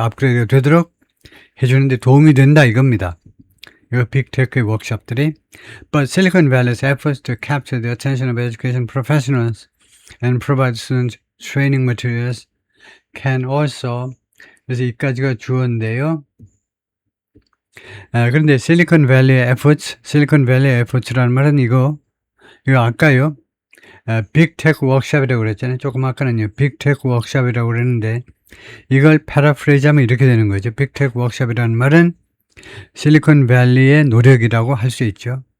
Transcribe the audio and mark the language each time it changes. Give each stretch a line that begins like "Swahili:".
Korean: 업그레이드가 되도록 해주는데 도움이 된다 이겁니다. 이 빅테크의 워크숍들이
English: But Silicon Valley's efforts to capture the attention of education professionals and provide students training materials can also
Korean: 그래서 이까지가 주어인데요. 그런데 Silicon Valley efforts라는 말은 이거 아까요. 빅테크 워크숍이라고 그랬잖아요. 조금 아까는요. 빅테크 워크숍이라고 그랬는데 이걸 패러프레이즈하면 이렇게 되는 거죠. 빅테크 워크숍이라는 말은 실리콘밸리의 노력이라고 할 수 있죠.